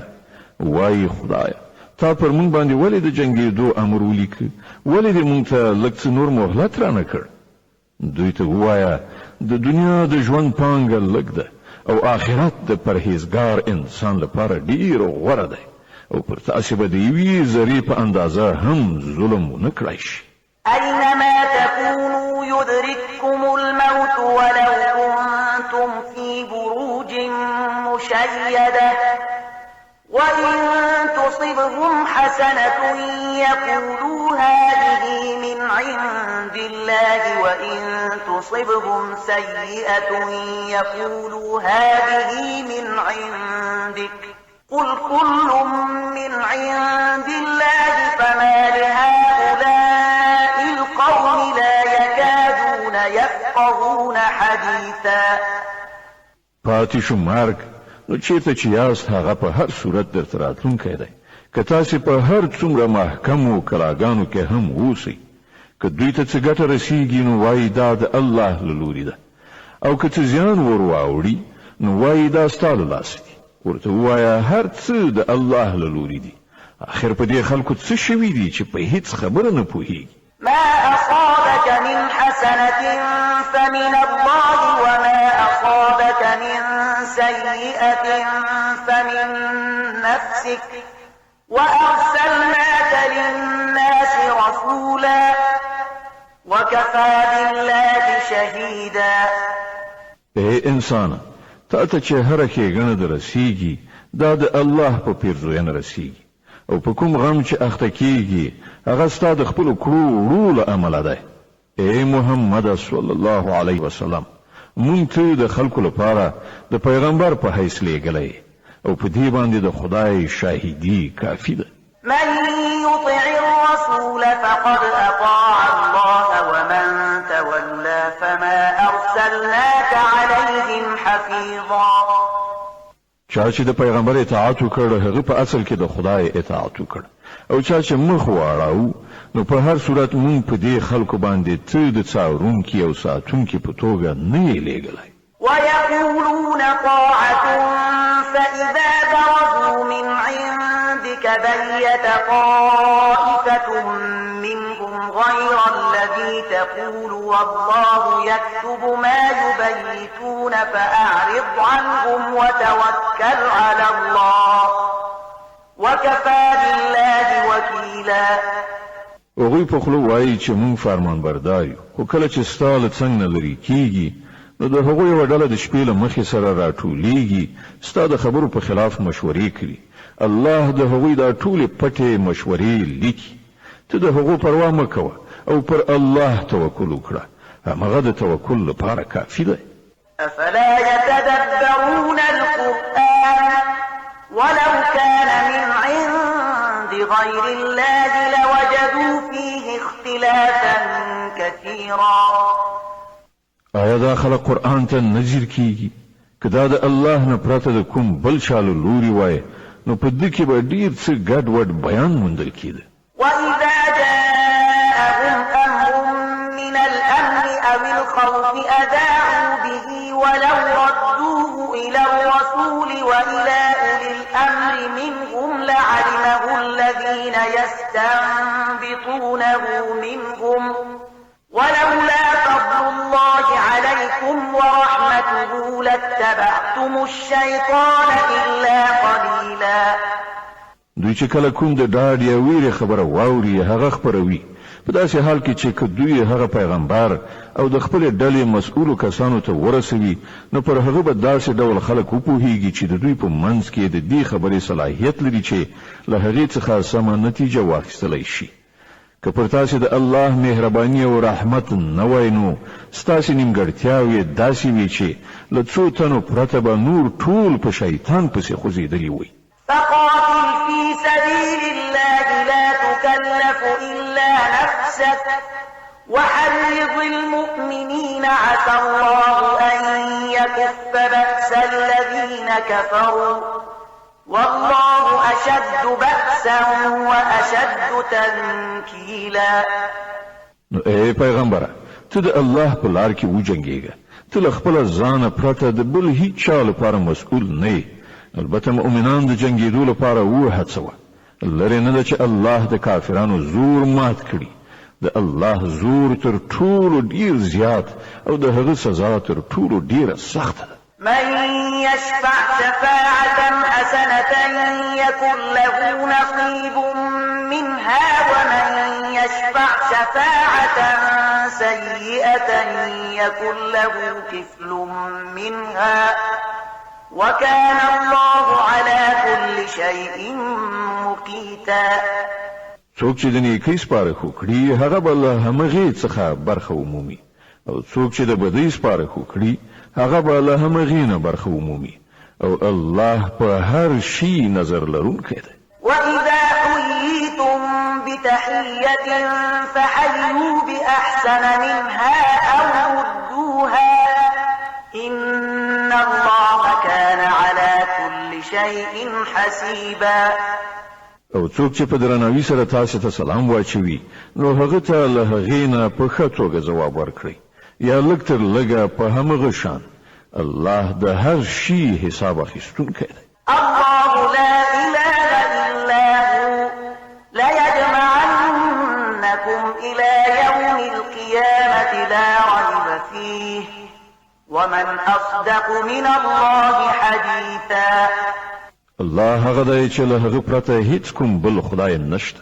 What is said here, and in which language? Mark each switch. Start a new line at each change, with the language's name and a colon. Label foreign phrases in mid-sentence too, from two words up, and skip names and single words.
Pashto: وایي خدایه تا پر موږ باندې ولې د جنګېدو امر ولیکه ولې دې موږ ته لږ څه نور مهلت رانه کړ. دوی ته ووایه د دنیا د ژوند پانګه لږ ده او آخرت د پرهیزګار انسان لپاره ډیر غوره ده او پر تاسو به د یوې ذرې په اندازه هم ظلم ونه کړای شي.
Arabic: أينما تكونوا يدرككم الموت ولو كنتم في بروج مشيدة وإن تصبهم حسنة يقولوا هذه من عند الله وإن تصبهم سيئة يقولوا هذه من عندك قل كل من عند الله فما لهؤلاء القوم لا يكادون يفقهون حديثا.
Pashto: پاتې شو مرګ نو چیرته چې یاست هغه په هر صورت درته راتلونکی دی که تاسې په هر څومره محکمو کلاګانو کې هم اوسئ که دوی ته څه ګټه رسیږي نو وایي دا د الله له لوري ده او که څه زیان ور واوړي نو وایي دا ستا له لاسه دي ورته ووایه هر څه د الله له لوري دي اخر په دې خلکو څه شوي دي چې په هیڅ خبره نه پوهیږي
Arabic: ما أصابك من حسنة فمن الله وما أصابك من سيئة فمن نفسك وأرسلناك للناس رسولا وكفى بالله شهيدا.
Pashto: اے انسان تا ته چې هر ښېګڼه در رسیږي دا د الله په پیرزوینه رسیږي او په کوم غم چې اخته کیږي هغه ستا د خپلو کړو وړو له امله ده. اے محمد
Arabic: صلی الله علیه وسلم
Pashto: مونږ ته د خلکو لپاره د پیغمبر په حیث لېږلی او په دې باندې د خدای شاهدي کافي ده.
Arabic: من يطع الرسول فقد أطاع الله ومن تولى فما أرسلناك عليهم حفيظا.
Pashto: چا چې د پیغمبر اطاعت وکړ هغه په اصل کې د خدای اطاعت وکړ او چا چې مخ واړاو نو په هر صورت مونږ په دې خلکو باندې ته د څارونکي او ساتونکي په توګه نه یې لېږلی.
Arabic: ويقولون طاعة فإذا برزوا من عندك بيت طائفة منهم غير الذي تقول والله يكتب ما يبيتون فأعرض عنهم وتوكل على الله وكفى بالله وكيلا.
Pashto: هغوی په خوله وایي چې مونږ فرمان بردار یو خو کله چې ستا له څنګ نه لرې کېږي نو د هغوی یوه ډله د شپې له مخې سره راټولیږي ستا د خبرو په خلاف مشورې کوي. الله د هغوی دا ټولې پټې مشورې لیکي. ته د هغو پروا مه کوه او پر الله توکل وکړه همغه د توکل لپاره کافي دی.
Arabic: أفلا يتدبرون القرآن ولو كان من عند غير الله لوجدوا فيه اختلافا كثيرا.
Pashto: آیا دا خلق قرآن ته نظر کیږي که دا د الله نه پرته د کوم بل چا له لوري وای نو په دې کې به ډیر څه ګډ وډ بیان موندل کېده.
Arabic: وإذا جاءهم أمر من الأمن أو الخوف أذاعوا به ولو ردوه إلى الرسول وإلى أولي الأمر منهم لعلمه الذين يستنبطونه منهم ولولا فضل الله عليكم ورحمته لاتبعتم الشيطان إلا قليلا.
Pashto: دوی چې کله کوم د ډاډ یا ویرې خبره واوري هغه خپروي په داسې حال کې چې دوی هغه پیغمبر او د خپل ډلې مسؤلو کسانو ته ورسوي نو پر هغه به داسې ډول خلک وپوهیږي چې د دوی په منځ کې د دې خبرې صلاحیت لري چې له هغې څخه سمه نتیجه واخیستلی شي. که پر تاسې د الله مهرباني او رحمت نه وای نو ستاسې نیمګړتیاوې داسې وي چې له څو تنو پرته به نور ټول په شیطان پسې خوځېدلي وي.
Arabic: فقاتل في سبيل الله لا تكلف إلا نفسك وحرض المؤمنين عسى الله أن يكف بأس الذين كفروا والله أشد بأسا وأشد تنكيلا.
Pashto: نو اے پیغمبره ته د الله په لار کې وجنګېږه ته له خپله ځانه پرته د بل هیڅ چا لپاره مسؤول نه یې. البته مؤمنان د جنګېدو لپاره وهڅوه. لرې نه ده چې الله د کافرانو زور مات کړي. د الله زور تر ټولو ډیر زیات او د هغه سزا تر ټولو ډیره سخته ده.
Arabic: من يشفع شفاعة حسنة يكن له نصيب منها ومن يشفع شفاعة سيئة يكن له كفل منها وكان الله على كل شيء مقيتا.
Pashto: څوک چې د نیکۍ سپارښت وکړي هغه به له همغې څخه برخه ومومي او څوک چې د بدۍ سپارښت وکړي هغه به له همغې نه برخه ومومي او الله په هر شي نظر لرونکی دی.
Arabic: وإذا حييتم بتحية فحيوا بأحسن منها أو ردوها إن الله كان على كل شيء حسيبا.
Pashto: او څوک چې په درناوي سره تاسو ته سلام واچوي نو هغه ته له هغې نه په ښه توګه ځواب ورکړئ یا لږ تر لږه په همغه شان الله د هر شي حساب اخیستونکی دی.
Arabic: الله لا إله إلا هو ليجمعنكم إلى يوم القيامة لا ريب فيه ومن أصدق من الله حديثا.
Pashto: الله هغه دی چې له هغه پرته هیڅ کوم بل خدای نشته.